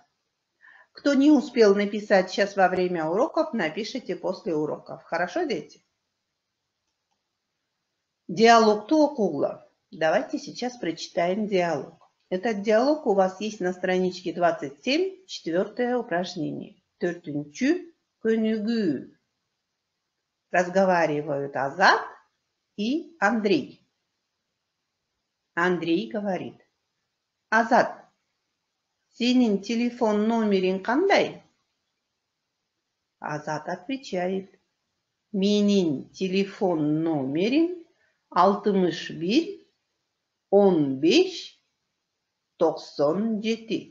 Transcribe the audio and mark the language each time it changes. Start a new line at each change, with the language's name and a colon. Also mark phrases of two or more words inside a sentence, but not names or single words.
Russian: Кто не успел написать сейчас во время уроков, напишите после уроков. Хорошо, дети? Диалог Туокугла. Давайте сейчас прочитаем диалог. Этот диалог у вас есть на страничке 27, четвертое упражнение.
Kyrgyz: Төртүнчү көнүгүү.
Russian: Разговаривают Азат и Андрей. Андрей говорит:
Kyrgyz: Азат, сенин телефон номерин кандай? Азат отвечает: менин телефон номерим 61 15 97.